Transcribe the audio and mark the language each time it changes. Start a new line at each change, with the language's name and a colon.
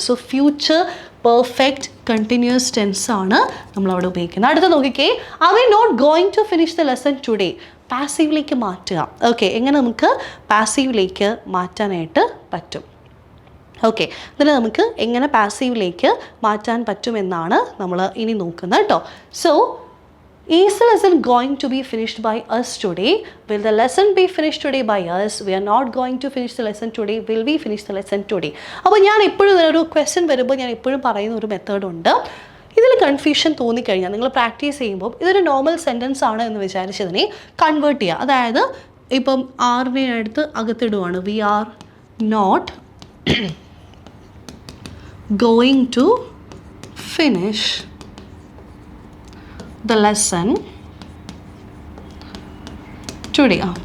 Malayalam: So future perfect continuous tense ആണ് നമ്മളവിടെ ഉപയോഗിക്കുന്നത്. അടുത്ത നോക്കിക്കേ,
English: Are we not going to finish the lesson today.
Malayalam: പാസീവിലേക്ക് മാറ്റുക. ഓക്കെ, എങ്ങനെ നമുക്ക് പാസീവിലേക്ക് മാറ്റാനായിട്ട് പറ്റും? ഓക്കെ, ഇതിൽ നമുക്ക് എങ്ങനെ പാസീവിലേക്ക് മാറ്റാൻ പറ്റുമെന്നാണ് നമ്മൾ ഇനി നോക്കുന്നത് കേട്ടോ.
English: So is the lesson going to be finished by us today? Will the lesson be finished today by us? We are not going to finish the lesson today. Will we finish the lesson today?
Malayalam: അപ്പോൾ ഞാൻ എപ്പോഴും ഒരു question വരുമ്പോൾ ഞാൻ എപ്പോഴും പറയുന്ന ഒരു മെത്തേഡുണ്ട്. ഇതിൽ കൺഫ്യൂഷൻ തോന്നിക്കഴിഞ്ഞാൽ നിങ്ങൾ പ്രാക്ടീസ് ചെയ്യുമ്പോൾ ഇതൊരു നോർമൽ സെൻറ്റൻസ് ആണ് എന്ന് വിചാരിച്ചതിനെ കൺവേർട്ട് ചെയ്യുക. അതായത് ഇപ്പം ആറിനെ അടുത്ത് അകത്തിടുവാണ്.
English: We are not going to finish the lesson today.